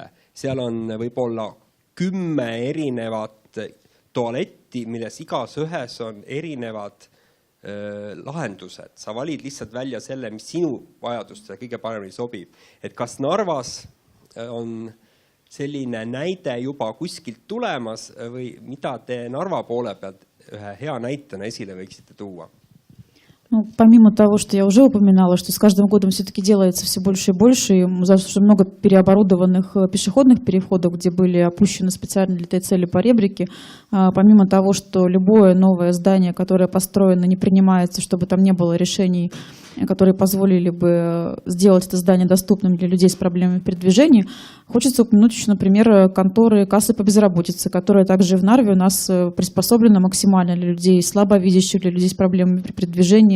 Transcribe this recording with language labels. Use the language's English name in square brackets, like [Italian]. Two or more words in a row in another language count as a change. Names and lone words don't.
[Estonian] Seal on võib-olla 10 erinevat tualetti, milles igas ühes on erinevad lahendused. Sa valid lihtsalt välja selle, mis sinu vajadustele kõige paremini sobib. Et kas Narvas on selline näide juba kuskilt tulemas või mida te Narva poole pealt ühe hea näitena esile võiksite tuua? [Russian] Ну, помимо того, что я уже упоминала, что с каждым годом все-таки делается все больше и больше, и достаточно много переоборудованных пешеходных переходов, где были опущены специально для этой цели поребрики, помимо того, что любое новое здание, которое построено, не принимается, чтобы там не было решений, которые позволили бы сделать это здание доступным для людей с проблемами передвижения, хочется упомянуть еще, например, конторы кассы по безработице, которые также в Нарве у нас приспособлены максимально для людей слабовидящих, для людей с проблемами при передвижении.